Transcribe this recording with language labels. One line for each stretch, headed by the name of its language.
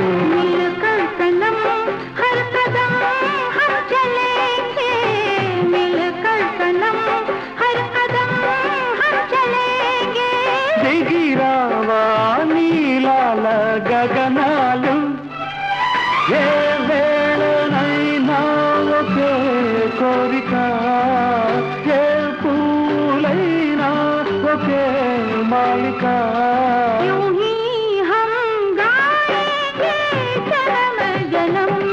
Hindi: मिलकर सनम हर कदम हम चलेंगे मिलकर सनम हर कदम हम चलेंगे
Telugu: దిగిరావా నీలాల గగనాలు ఏ వేళనైనా ఒకే కోరిక ఏ పూలైనా ఒకే మాలిక
Hindi: यूं ही हम गाएंगे जन्म जन्म